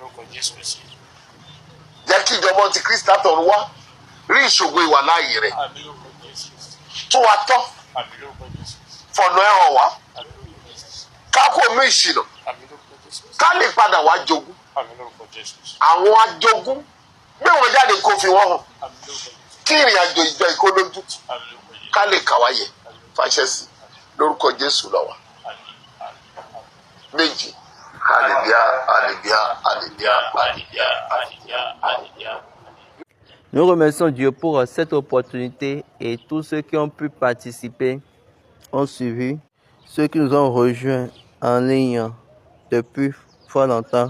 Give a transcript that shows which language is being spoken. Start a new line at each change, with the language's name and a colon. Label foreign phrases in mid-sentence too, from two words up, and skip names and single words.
Yoruba: Jẹ́ kí ìjọba ti Kristi látọ̀run wá rí ìṣògo ìwà láàyè rẹ̀ tún wa tọ́ fọ̀nà ẹ̀ hàn wá ká kó mú ìṣìnà ká lè padà wá jogún àwọn ajogún gbé wọn jáde kó fi wọn hàn kí ìrìn àjò ìjọ ìkó lójútù ká lè kàwáyé fàṣẹ sí lórúkọ Jésù lọ́wọ́ méjì.
French: Alléluia, alléluia, alléluia, alléluia, alléluia, alléluia. Nous remercions Dieu pour cette opportunité et tous ceux qui ont pu participer ont suivi, ceux qui nous ont rejoints en ligne depuis fort longtemps.